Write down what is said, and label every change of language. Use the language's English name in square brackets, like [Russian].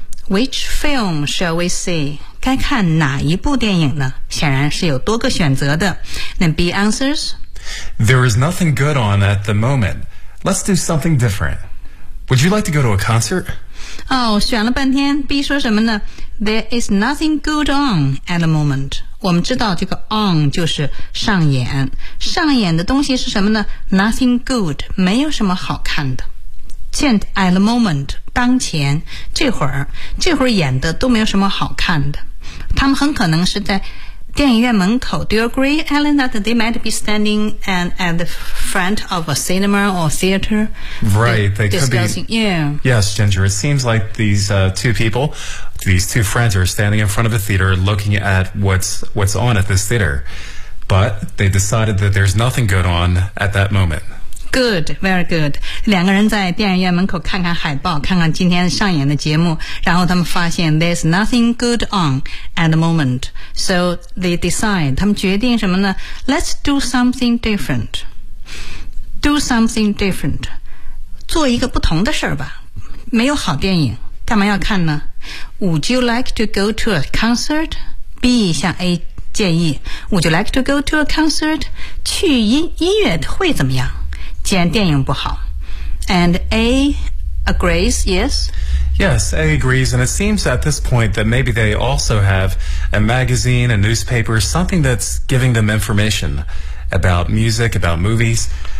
[English] Which film shall we see? [Chinese] 该看哪一部电影呢？显然是有多个选择的。那 [English] B answers. There is nothing good on at the moment. Let's do something different. Would you like to go to a concert? [Chinese] Oh, 选了半天 ,B 说什么呢？ [English] There is nothing good on at the moment. [Chinese] 我们知道这个 on 就是上演，上演的东西是什么呢？ [English] Nothing good, [Chinese] 没有什么好看的。 [English] Can't at the moment, [Chinese] 当前，这会儿演的都没有什么好看的。他们很可能是在电影院门口。 [English] Do you agree, Alan, that they might be standing at the front of a cinema or theater? Right, they could be. Yeah. Yes, Ginger, it seems like these two people, these two friends are standing in front of a theater looking at what's on at this theater. But they decided that there's nothing good on at that moment. Good, very good. [Chinese] 两个人在电影院门口看看海报，看看今天上演的节目，然后他们发现 [English] there's nothing good on at the moment. So they decide, [Chinese] 他们决定什么呢？ [English] Let's do something different. Do something different. [Chinese] 做一个不同的事儿吧。没有好电影，干嘛要看呢？ [English] Would you like to go to a concert? B [Chinese] 向 A 建议， [English] Would you like to go to a concert? [Chinese] 去音乐会怎么样？既然电影不好。 [English] And A agrees, yes? Yes, A agrees, and it seems at this point that maybe they also have a magazine, a newspaper, something that's giving them information about music, about movies.